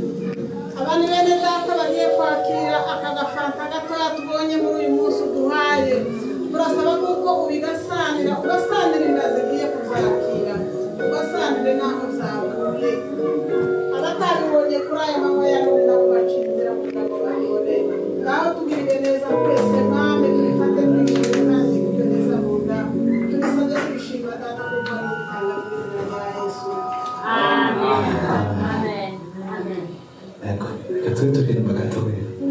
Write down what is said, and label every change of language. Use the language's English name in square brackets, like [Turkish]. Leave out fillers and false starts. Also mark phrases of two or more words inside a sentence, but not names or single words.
[Kinyarwanda] abandi bene data bagiye kwakira aka gafanta gatoya tubonye muri uyu munsi uduhaye turasaba kuko ubigasanira ugasanira inda zigiye kuzakira ugasanire n'aho zavuye abatabibonye kuri aya manywa ya none nabo bacira inzira kugira ngo babibone ngaho tugirire neza twese mwami tubifate twishime kandi tugire neza mu nda tubisabye twishima data kuko ari ubutanga mu izina rya Yesu amen amen [Italian] ecco che tu vieni pagato qui